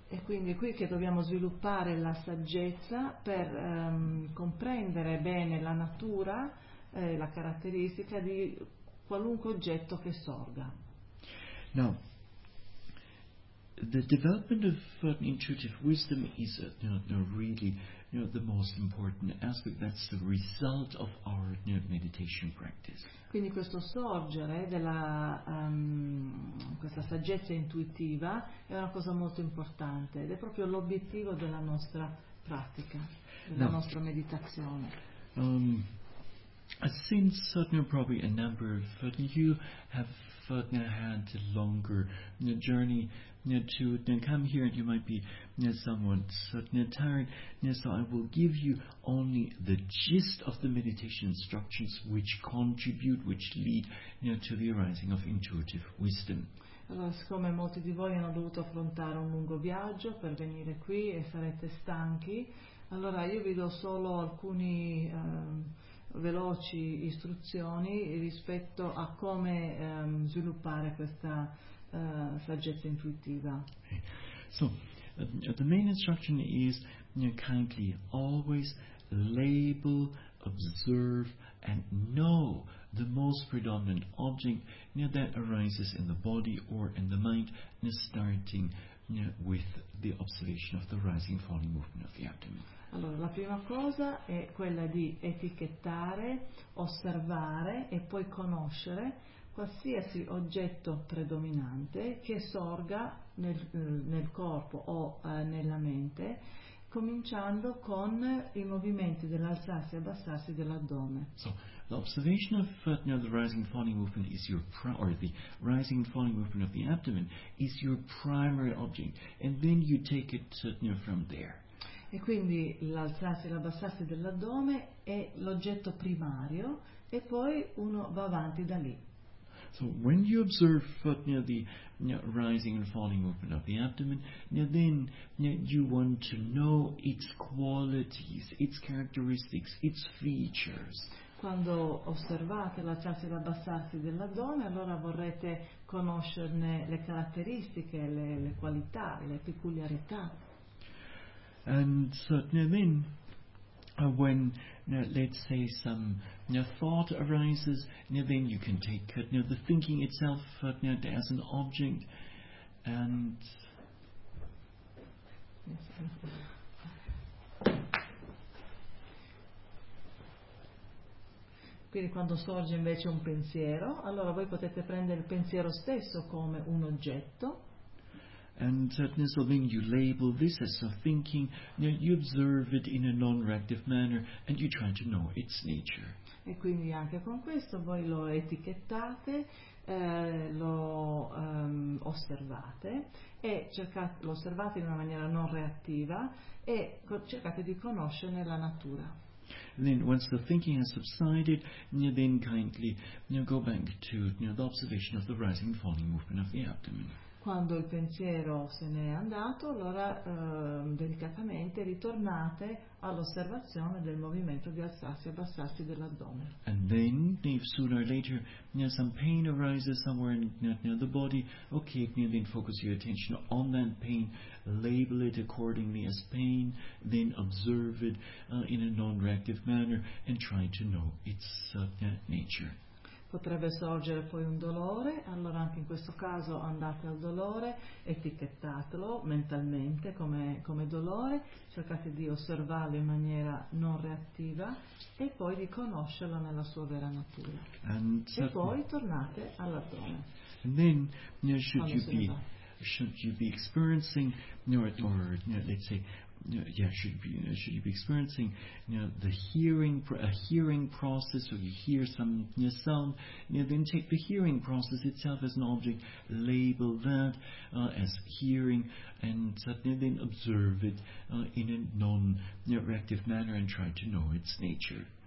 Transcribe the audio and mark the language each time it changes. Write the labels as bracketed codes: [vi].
[it] E quindi qui che dobbiamo sviluppare la saggezza per comprendere bene la natura, la caratteristica di qualunque oggetto che sorga. [en] Now, the development of intuitive wisdom is really the most important aspect. That's the result of our meditation practice. [it] Quindi questo sorgere della questa saggezza intuitiva è una cosa molto importante ed è proprio l'obiettivo della nostra pratica, della nostra meditazione. [en] Since probably a number of you have had a longer journey to come here, and you might be somewhat tired, so I will give you only the gist of the meditation instructions which contribute, which lead to the arising of intuitive wisdom. [it] Allora, siccome molti di voi hanno dovuto affrontare un lungo viaggio per venire qui e sarete stanchi, allora io vi do solo alcuni veloci istruzioni rispetto a come sviluppare questa saggezza intuitiva. [en] Okay. So, the main instruction is kindly always label, observe and know the most predominant object that arises in the body or in the mind, starting with the observation of the rising and falling movement of the abdomen. [it] Allora, la prima cosa è quella di etichettare, osservare e poi conoscere qualsiasi oggetto predominante che sorga nel corpo o nella mente, cominciando con i movimenti dell'alzarsi e abbassarsi dell'addome. [en] So, the observation of the rising and falling movement is your or the rising and falling movement of the abdomen is your primary object, and then you take it from there. [it] E quindi l'alzarsi e l'abbassarsi dell'addome è l'oggetto primario e poi uno va avanti da lì. [en] So when you observe the rising and falling movement of the abdomen, then you want to know its qualities, its characteristics, its features. [it] Quando osservate l'alzarsi e l'abbassarsi dell'addome, allora vorrete conoscerne le caratteristiche, le qualità, le peculiarità. [en] And so then, when let's say some thought arises, then you can take the thinking itself as an object, and [it] quindi quando sorge invece un pensiero, allora voi potete prendere il pensiero stesso come un oggetto. [en] And so then you label this as a thinking, you observe it in a non-reactive manner, and you try to know its nature. [it] E quindi anche con questo voi lo etichettate, osservate, e lo osservate in una maniera non reattiva, e cercate di conoscerne la natura. [en] And then once the thinking has subsided, then kindly go back to the observation of the rising and falling movement of the abdomen. [it] quando il pensiero se n'è andato, allora delicatamente ritornate all'osservazione del movimento di alzarsi e abbassarsi dell'addome. [en] And then, if sooner or later, some pain arises somewhere near the body, then focus your attention on that pain, label it accordingly as pain, then observe it in a non-reactive manner and try to know its nature. [it] Potrebbe sorgere poi un dolore, allora anche in questo caso andate al dolore, etichettatelo mentalmente come dolore, cercate di osservarlo in maniera non reattiva e poi di conoscerlo nella sua vera natura. E poi tornate all'addome. [en] And then, should you be experiencing a hearing process, or you hear some sound, then take the hearing process itself as an object, label that as hearing, and then observe it in a non-reactive manner and try to know its nature.